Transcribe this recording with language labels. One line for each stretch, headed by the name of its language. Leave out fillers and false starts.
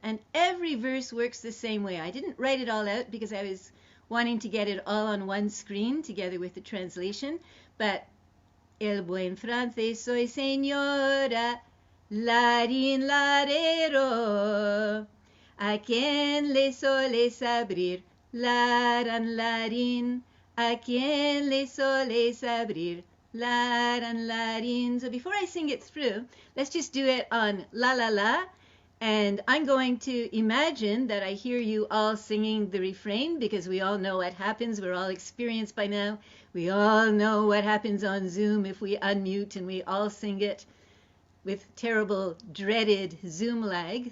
English: And every verse works the same way. I didn't write it all out because I was wanting to get it all on one screen together with the translation.
Spanish: But el buen francés soy señora, Larín, larero, a quien le soles abrir, Larán, Larín, a quien le soles abrir, Larán, Larín.
English: So before I sing it through, let's just do it on la la la. And I'm going to imagine that I hear you all singing the refrain because we all know what happens. We're all experienced by now. We all know what happens on Zoom if we unmute and we all sing it with terrible, dreaded Zoom lag.